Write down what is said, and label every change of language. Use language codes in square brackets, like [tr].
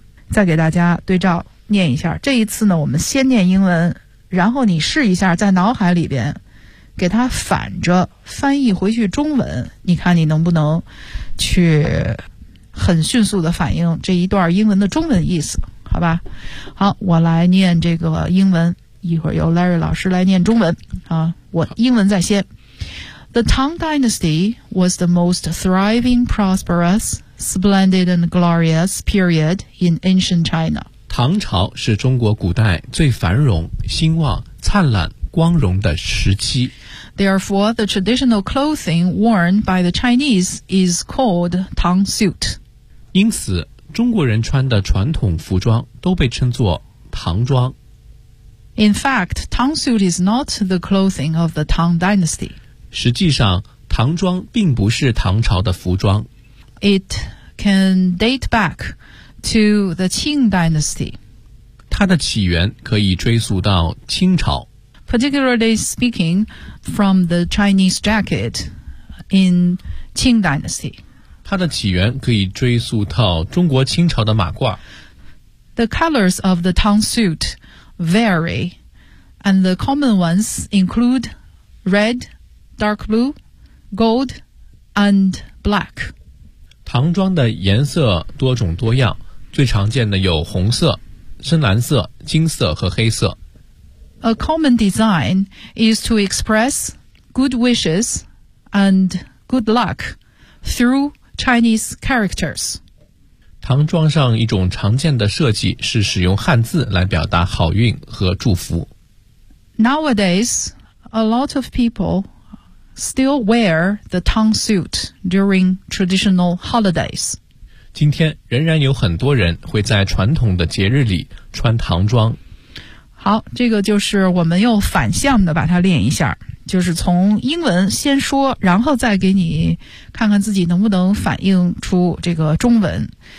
[zh] 再给大家对照念一下，这一次呢我们先念英文，然后你试一下在脑海里边给它反着翻译回去中文，你看你能不能去很迅速的反映这一段英文的中文意思。好吧，好，我来念这个英文，一会儿由 Larry 老师来念中文啊，我英文在先。 [en] The Tang Dynasty was the most thriving, prosperousSplendid and glorious period in ancient China. [zh] 唐朝是中国古代最繁荣、兴旺、灿烂、光荣的时期。 [en] Therefore, the traditional clothing worn by the Chinese is called Tang suit. [zh] 因此，中国人穿的传统服装都被称作唐装。 [en] In fact, Tang suit is not the clothing of the Tang dynasty. [zh] 实际上，唐装并不是唐朝的服装。 [en] It can date back to the Qing dynasty. [zh] 它的起源可以追溯到清朝。 [en] Particularly speaking, from the Chinese jacket in Qing dynasty. [zh] 它的起源可以追溯到中国清朝的马褂。 [en] The colors of the Tang suit vary, and the common ones include red, dark blue, gold, and black. [zh] 唐装的颜色多种多样，最常见的有红色、深蓝色、金色和黑色。 [en] A common design is to express good wishes and good luck through Chinese characters. [zh] 唐装上一种常见的设计是使用汉字来表达好运和祝福。 [en] Nowadays, a lot of people still wear the Tang suit during traditional holidays. [zh] 今天仍然有很多人会在传统的节日里穿唐装。好，这个就是我们又反向的把它练一下，就是从英文先说，然后再给你看看自己能不能反映出这个中文。